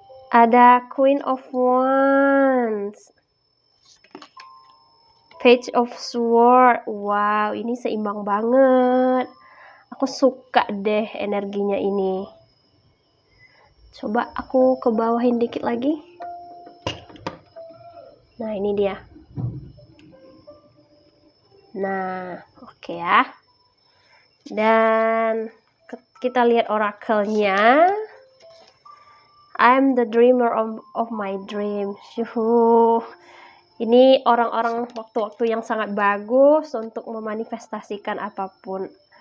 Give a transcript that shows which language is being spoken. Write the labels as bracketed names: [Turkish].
[Indonesian] Ada Queen of Wands, Page of Swords. Wow, ini seimbang banget. Aku suka deh energinya ini. Coba aku ke bawahin dikit lagi. Nah, ini dia. Nah, oke ya. Dan kita lihat orakelnya. [English] I'm the dreamer of my dreams. Yuhu. [Indonesian] Ini orang-orang waktu-waktu yang sangat bagus untuk memanifestasikan apapun.